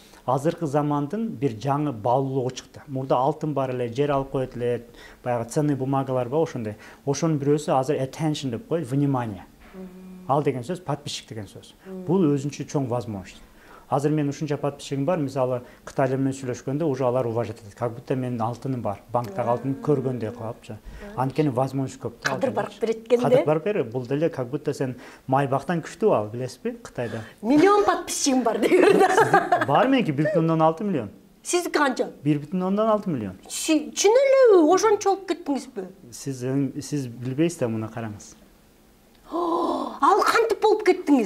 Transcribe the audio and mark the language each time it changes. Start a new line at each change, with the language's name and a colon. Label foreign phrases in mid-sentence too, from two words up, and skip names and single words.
Kyrgyz: Азыркы замандын бир жаңы баалуулугу чыкты. Мурда алтын бар эле, жер алып коет эле, баягы
Russian: ценный бумагалар
Kyrgyz: бар ошондой. Ошонун бирөөсү азыр attention деп коет, внимание. Ал деген сөз подписчик деген сөз. Бул өзүнчө чоң возможность. Азыр мен ушунча подписчигим бар, мисалы Кытайлар менен сүйлөшкөндө уже алар уважать этет.
Russian: Как будто
Kyrgyz: менин алтыным бар, банктагы алтынды көргөндөй кылапчы. Анткени возможность көп. Кадыр барып береткенде. Кадыр барып бере, бул деле
Russian: как будто
Kyrgyz: сен майбактан күчтүү ал, билесизби, Кытайда. Миллион подписчигим бар деп. Бар меники 1,6 миллион. Сиз канча? 1,6 миллион. Чын эле ошончолук кеттиңизби? Сиз билбейсиз да, муну караңыз. Ал кантип болуп кеттиңиз?